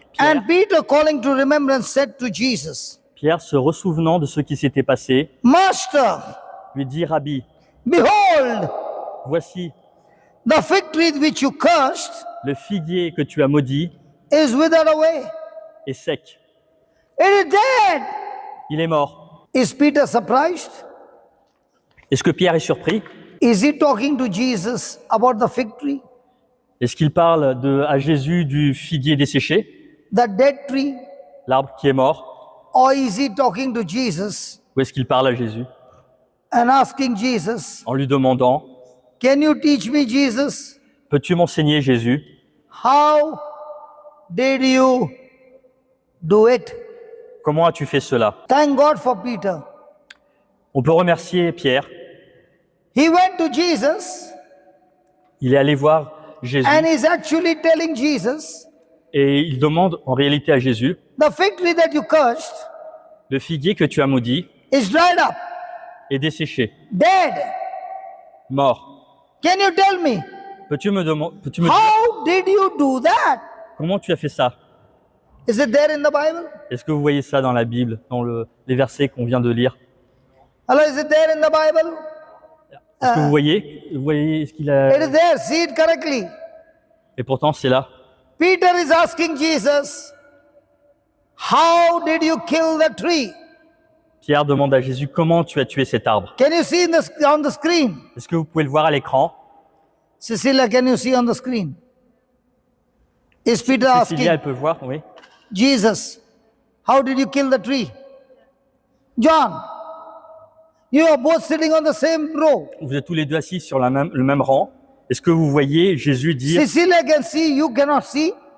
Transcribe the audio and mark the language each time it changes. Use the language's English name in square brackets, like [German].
[English] And Peter, calling to remembrance, said to Jesus, [French] Pierre se ressouvenant de ce qui s'était passé, [English] Master, [French] lui dit, Rabbi, [English] behold, [French] voici [English] the fig tree which you cursed [French] le figuier que tu as maudit [English] is withered away. [French] est sec, [English] It is dead. [French] il est mort. [English] Is Peter surprised? [French] Est-ce que Pierre est surpris? [English] Is he talking to Jesus about the fig tree, [French] Est-ce qu'il parle à Jésus du figuier desséché, [English] the dead tree? [French] l'arbre qui est mort? [English] Or is he talking to Jesus [French] Ou est-ce qu'il parle à Jésus [English] and asking Jesus, [French] en lui demandant, [English] can you teach me, Jesus, [French] peux-tu m'enseigner Jésus? [English] how did you do it? [French] Comment as-tu fait cela? [English] Thank God for Peter. [French] On peut remercier Pierre. [English] He went to Jesus [French] Il est allé voir Jésus [English] and is actually telling Jesus, [French] et il demande en réalité à Jésus, [English] the fig tree that you cursed [French] le figuier que tu as maudit [English] is dried up, [French] est desséché, [English] dead. [French] mort. [English] Can you tell me, [French] Peux-tu me dire [English] how did you do that? [French] comment tu as fait ça? [English] Is it there in the Bible? [French] Est-ce que vous voyez ça dans la Bible, dans les versets qu'on vient de lire? [English] Hello, is it there in the Bible? [French] Est-ce que vous voyez ce qu'il a... [English] It is there, see it correctly. [French] Et pourtant, c'est là. [English] Peter is asking Jesus, how did you kill the tree? [French] Pierre demande à Jésus, comment tu as tué cet arbre? [English] Can you see on the screen? [French] Est-ce que vous pouvez le voir à l'écran? [English] Cecilia, can you see on the screen? Is Peter [French] Cécilia, [English] asking [French] elle peut voir, oui. [English] Jesus, how did you kill the tree? John, you are both sitting on the same row. [French] Vous êtes tous les deux assis sur le même rang. Est-ce que vous voyez Jésus dire, [English] Cecilia can see, you cannot see.